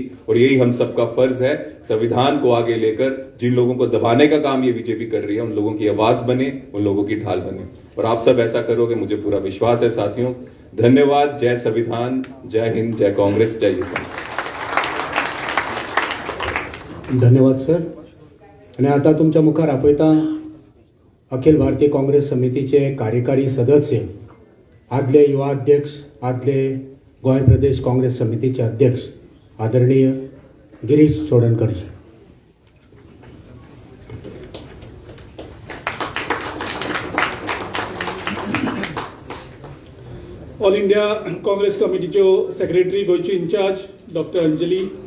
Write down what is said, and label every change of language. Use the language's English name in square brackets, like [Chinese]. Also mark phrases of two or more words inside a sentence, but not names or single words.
[Hindi] और यही हम सबका फर्ज है, संविधान को आगे लेकर जिन लोगों को दबाने का काम ये बीजेपी कर रही है, उन लोगों की आवाज बने, उन लोगों की ढाल बने। और आप सब ऐसा करोगे, मुझे पूरा विश्वास है साथियों। धन्यवाद। जय संविधान, जय हिंद, जय कांग्रेस, जय युवा। धन्यवाद सर. [Konkani] आणि आता तुमच्या मुखार आपयता अखिल भारतीय काँग्रेस समितीचे कार्यकारी सदस्य, आदले युवा अध्यक्ष, आदले गोंय प्रदेश काँग्रेस समितीचे अध्यक्ष आदरणीय गिरीश चोडणकरजी. ऑल इंडिया काँग्रेस कमिटीच्यो सेक्रेटरी, गोयची इन्चार्ज डॉक्टर अंजली,